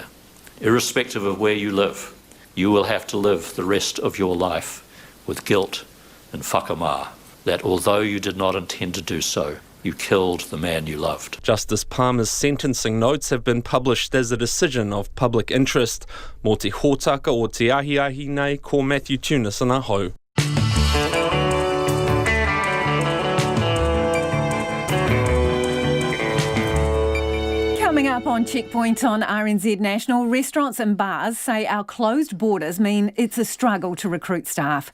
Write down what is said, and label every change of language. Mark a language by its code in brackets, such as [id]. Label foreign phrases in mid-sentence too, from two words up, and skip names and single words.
[en] Irrespective of where you live, you will have to live the rest of your life with guilt and whakamā, that although you did not intend to do so, you killed the man you loved. Justice Palmer's sentencing notes have been published as a decision of public interest. [mi] Mō te hōtaka o te ahiahi nei, ko Matthew Tunis and aho. [en] Coming up on Checkpoint on RNZ National, restaurants and bars say our closed borders mean it's a struggle to recruit staff.